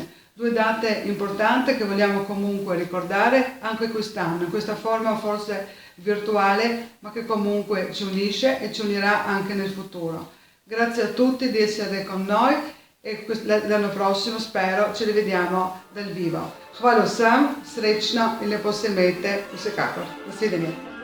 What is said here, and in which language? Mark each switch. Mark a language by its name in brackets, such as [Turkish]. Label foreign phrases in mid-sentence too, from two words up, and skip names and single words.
[Italian] Due date importanti che vogliamo comunque ricordare anche quest'anno, in questa forma forse virtuale, ma che comunque ci unisce e ci unirà anche nel futuro. Grazie a tutti di essere con noi e l'anno prossimo spero ci rivediamo dal vivo. [Slovenian] Hvala vsem, srečno in lepo se imejte, vsekakor. Nasvidenje.